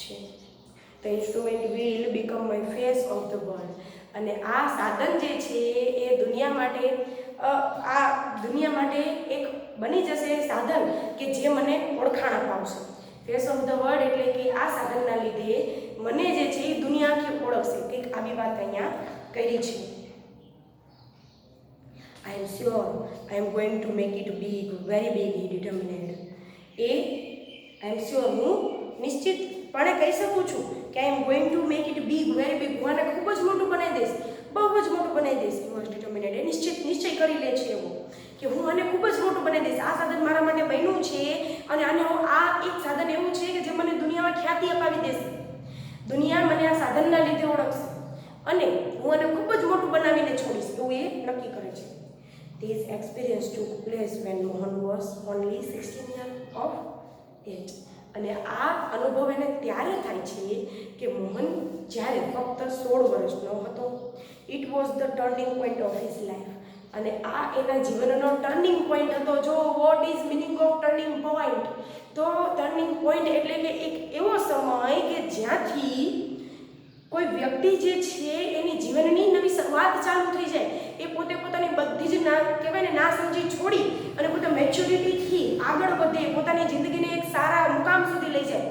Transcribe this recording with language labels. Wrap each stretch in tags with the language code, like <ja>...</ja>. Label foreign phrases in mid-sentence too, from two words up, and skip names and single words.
<en>the instrument will become my face of the world,</en> <gu>અને આ સાધન જે છે એ દુનિયા માટે એક બની જશે સાધન કે જે મને ઓળખાણ અપાવશે.</gu> <en>face of the world</en> <gu>એટલે કે આ સાધનના લીધે મને જે છે એ દુનિયા આખી ઓળખશે. કંઈક આવી વાત અહીંયા કરી છે.</gu> <en>I am sure I am going to make it big, very big, he determined. I am sure</en> <gu>હું નિશ્ચિતપણે કહી શકું છું કે</gu> <en>I am going to make it big, very big.</en> <gu>હું આને ખૂબ જ મોટું બનાવી દઈશ, બહુ જ મોટું બનાવી દઈશ.</gu> <en>He was determined.</en> <gu>એ નિશ્ચય કરી લે છે એવો કે હું આને ખૂબ જ મોટું બનાવી દઈશ. આ સાધન મારા માટે બન્યું છે અને આ એક સાધન એવું છે કે જે મને દુનિયામાં ખ્યાતિ અપાવી દેશે. દુનિયા મને આ સાધનના લીધે ઓળખશે અને હું આને ખૂબ જ મોટું બનાવીને છોડીશ એવું એ નક્કી કરે છે.</gu> <en>This experience took place when Mohan was only 16 years of age.</en> <gu>અને આ અનુભવ એને ત્યારે થાય છે કે મોહન જ્યારે ફક્ત 16 વર્ષનો હતો.</gu> <en>It was the turning point of his life.</en> <gu>અને આ એના જીવનનો</gu> <en>turning point</en> <gu>હતો. જો</gu> <en>what is meaning of turning point,</en> <gu>તો</gu> <en>turning point</en> <gu>એટલે કે એક એવો સમય કે જ્યાંથી કોઈ વ્યક્તિ જે છે એની જીવનની નવી શરૂઆત ચાલુ થઈ જાય. એ પોતે પોતાની બધી જ કહેવાય ને ના સમજી છોડી અને પોતે મેચ્યોરિટીથી આગળ વધે, પોતાની જિંદગીને એક સારા મુકામ સુધી લઈ જાય.</gu>